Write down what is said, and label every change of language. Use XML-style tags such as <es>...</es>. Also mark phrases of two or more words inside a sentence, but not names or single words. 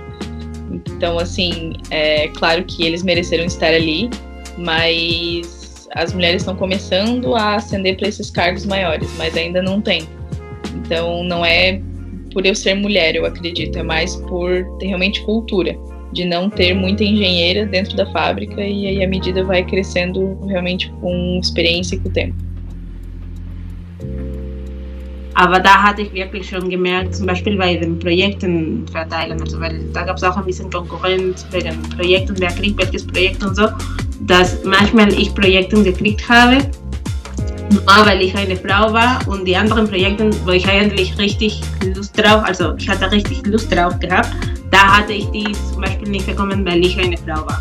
<pt>Então assim, é claro que eles mereceram estar ali, mas as mulheres estão começando a ascender para esses cargos maiores, mas ainda não tem. Então, não é por eu ser mulher, eu acredito, é mais por ter realmente cultura, de não ter muita engenheira dentro da fábrica, e aí a medida vai crescendo realmente com experiência e com o tempo.</pt> <de>Aber da hatte ich wirklich schon gemerkt, zum Beispiel bei den Projekten verteilen, also weil da gab es auch ein bisschen Konkurrenz wegen Projekten, wer kriegt welches Projekt und so, dass manchmal ich Projekte gekriegt habe, nur weil ich eine Frau war, und die anderen Projekte, wo ich eigentlich richtig Lust drauf, also ich hatte richtig Lust drauf gehabt, da hatte ich die zum Beispiel nicht bekommen, weil ich eine Frau war.</de>